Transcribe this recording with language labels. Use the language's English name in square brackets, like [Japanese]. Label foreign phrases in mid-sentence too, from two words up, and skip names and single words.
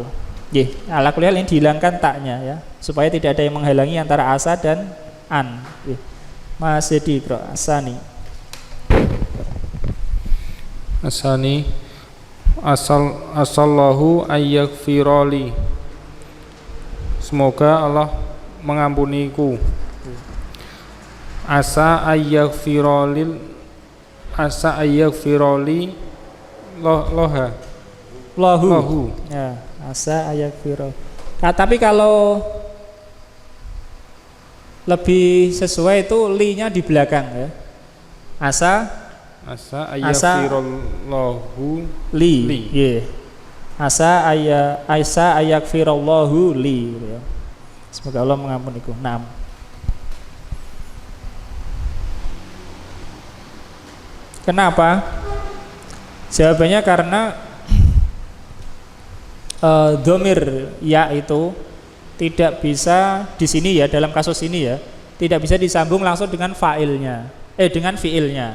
[Arabic] Ala kulli hal [Indonesian] ini dihilangkan taknya ya, supaya tidak ada yang menghalangi antara asa dan an. Mas Dedi Bro, asani. [Arabic] Asallahu ayyagfirali. [Indonesian] Semoga Allah mengampuniku. [Arabic] Asa ayyagfirali lahu. Ya, asa ayyagfirali. [Indonesian] Nah, tapi kalau lebih sesuai itu li-nya di belakang ya. [Arabic] Asa ayyagfirallahu li. Yeah. Asa ayyagfirallahu li ya. [Indonesian] Semoga Allah mengampuniku. 6. Kenapa? Jawabannya karena domir ya itu tidak bisa di sini ya, dalam kasus ini ya, tidak bisa disambung langsung dengan dengan fiilnya.